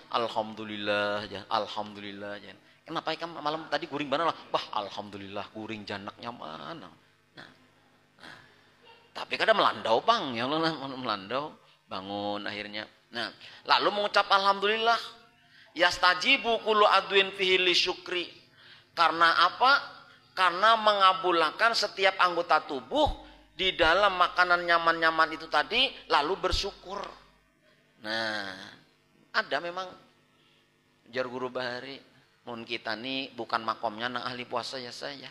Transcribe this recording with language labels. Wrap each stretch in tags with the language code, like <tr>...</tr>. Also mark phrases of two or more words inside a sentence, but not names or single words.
<bjn>Alhamdulillah ya, alhamdulillah ya. Kenapa ikan malam tadi guring benar lah? Bah, alhamdulillah guring janak nyaman. Nah, tapi kadang melandau bang, ya melandau, bangun akhirnya. Nah, lalu mengucap alhamdulillah.</bjn> <ar>يستجيب كل عضو فيه للشكر.</ar> <bjn>Karena apa? Karena mengabulkan setiap anggota tubuh di dalam makanan nyaman-nyaman itu tadi lalu bersyukur. Nah, ada memang jar guru bahari mun kita nih bukan makomnya nang ahli puasa ya saya.</bjn>